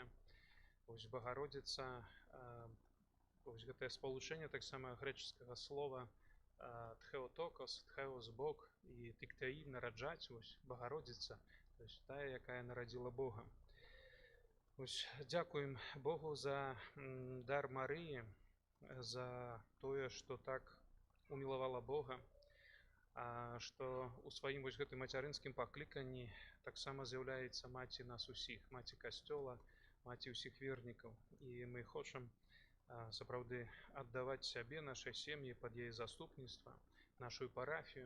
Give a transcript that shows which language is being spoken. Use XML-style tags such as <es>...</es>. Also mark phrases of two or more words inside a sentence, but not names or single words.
<uk>Ось Богородиця, ось це сполучення так само греческого слова тхеотокос, тхеос Бог, і тиктеї нараджать, ось Богородиця, тобто та, яка народила Бога. Ось дякуємо Богу за дар Марії,</uk> <be>за тое, што так умілавала Бога, што у сваім вось гэтым мацярынскім пакліканні таксама з'яўляецца маці нас усіх, маці касцёла, маці ўсіх вернікаў. І мы хочам сапраўды аддаваць сябе, нашай сем'і пад яе заступніцтва, нашу парафію.</be>